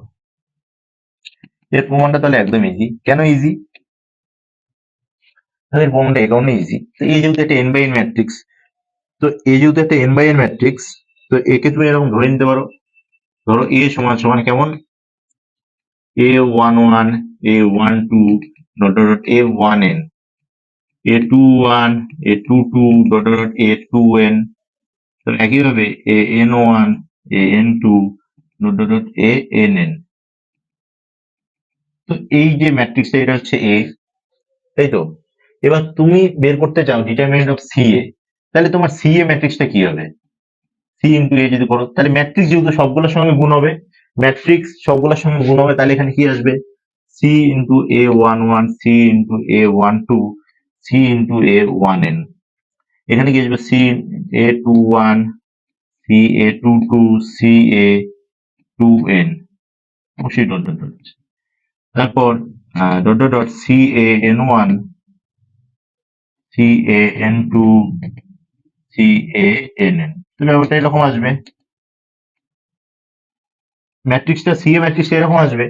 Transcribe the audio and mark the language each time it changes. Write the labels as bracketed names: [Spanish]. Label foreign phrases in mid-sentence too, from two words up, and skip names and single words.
[Bangla] এর প্রমাণ করি দেখো, এর প্রমাণটা তাহলে একদম ইজি। কেন ইজি? এর প্রমাণটা এই কারণে ইজি, তো এই যেহেতু একটা [English] n by n matrix, [Bangla] তো এই যেহেতু একটা [English] n by n matrix, [Bangla] তো একে তুমি এরকম ধরে নিতে পারো, ধরো এ সমান সমান কেমন, a11 a12 ডট ডট ডট a1n a21 a22 ডট ডট ডট a2n, তো একইভাবে an1 an2 ডট ডট ডট ann। তো এই যে ম্যাট্রিক্সটা এটা হচ্ছে এ, তাই তো? এবার তুমি বের করতে চাও [English] determinant of c a, [Bangla] তাহলে তোমার সি এ ম্যাট্রিক্সটা কি হবে? সি ইন্টু এ যদি করো, তাহলে ম্যাট্রিক্স যেহেতু সবগুলোর সঙ্গে গুণ হবে, ম্যাট্রিক্স সবগুলোর সঙ্গে গুণ হবে, তাহলে এখানে কি আসবে? সি ইন্টু a11 সি ইন্টু a12 সি ইন্টু a1n। এখানে কি আসবে? সি a21 সি a22 সি a2n, অবশ্যই ডট ডট ডট। তারপর ডট ডট ডট সি an1 সি an2 সি ann। তো ব্যাপারটা এরকম আসবে, ম্যাট্রিক্সটা সি এ ম্যাট্রিক্সটা এরকম আসবে।